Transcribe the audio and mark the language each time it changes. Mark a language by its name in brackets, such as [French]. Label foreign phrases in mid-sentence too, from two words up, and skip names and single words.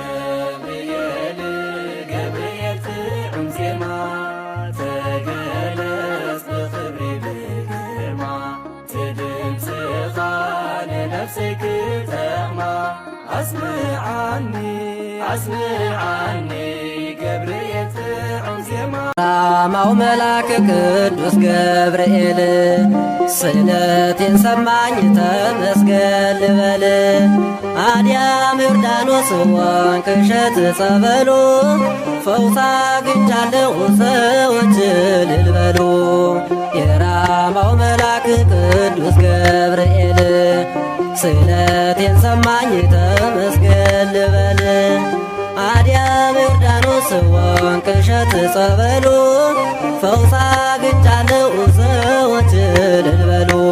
[Tigrinya] ገብርኤል ጥዑም ዜማ ተገለጽ ብኽብሪ ብግርማ ትድምፅኻ ንነፍሰይ ክጠቕማ አስምዓኒ ገብርኤል ጥዑም ዜማ። [Amharic] ሰላማው መልአክ ቅዱስ ገብርኤል ስእለቴን ሰማኝ ተመስገን ልበል። አድያም ዮርዳኖስ ወንቅ እሸት ጸበሉ ፈውስ አግኝቻለሁ ሰዎች እልል በሉ። የራማው መልአክ ቅዱስ ገብርኤል ስእለቴን ሰማኝ ተመስገን ልበል። አድያም ዮርዳኖስ ወንቅ እሸት ጸበሉ ፈውስ አግኝቻለሁ ሰዎች እልል በሉ።